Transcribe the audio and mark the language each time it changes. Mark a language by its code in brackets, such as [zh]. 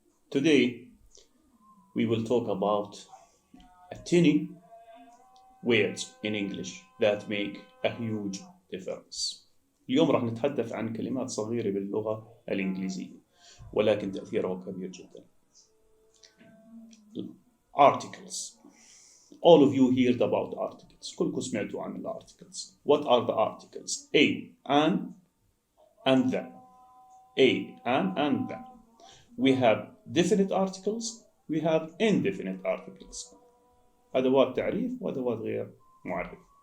[en] Today we will talk about a tiny words in English that make a huge difference. [ar] اليوم راح نتحدث عن كلمات صغيرة باللغة الإنجليزية ولكن تأثيرها كبير جدا. [en] Articles. All of you heard about articles. [ar] كلكم سمعتوا عن articles. [en] What are the articles? A, and the. A, and the. We have definite articles. We have indefinite articles. [ar] أدوات تعريف وأدوات غير معرف.